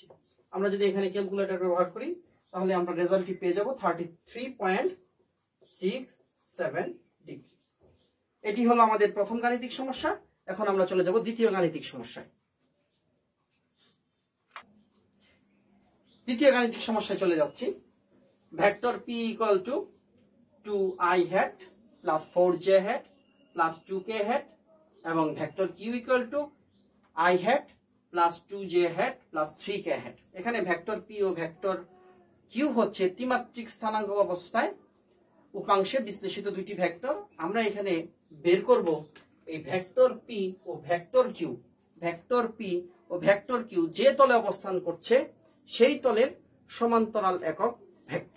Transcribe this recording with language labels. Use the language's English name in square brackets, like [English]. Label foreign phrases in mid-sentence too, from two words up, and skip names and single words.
[Bangla] আমরা যদি এখানে ক্যালকুলেটর ব্যবহার করি তাহলে আমরা রেজাল্টটি পেয়ে যাব 33.67 ডিগ্রি। এটি হলো আমাদের প্রথম গাণিতিক সমস্যা। এখন আমরা চলে যাব দ্বিতীয় গাণিতিক সমস্যায়। দ্বিতীয় গাণিতিক সমস্যায় চলে যাচ্ছি। ভেক্টর p = [English] 2i hat plus 4j hat plus 2k hat [Bangla] এবং ভেক্টর q = [English] i hat plus 2j hat plus 3k hat। [Bangla] এখানে ভেক্টর p ও ভেক্টর q হচ্ছে ত্রিমাত্রিক স্থানাঙ্ক অবস্থায় উপাংশে বিশ্লেষিত দুইটি ভেক্টর। আমরা এখানে বের করব এই ভেক্টর পি ও ভেক্টর কিউ ভেক্টর পি ও ভেক্টর কিউ যে তলে অবস্থান করছে সেই তলের সমান্তরাল একক ভেক্টর।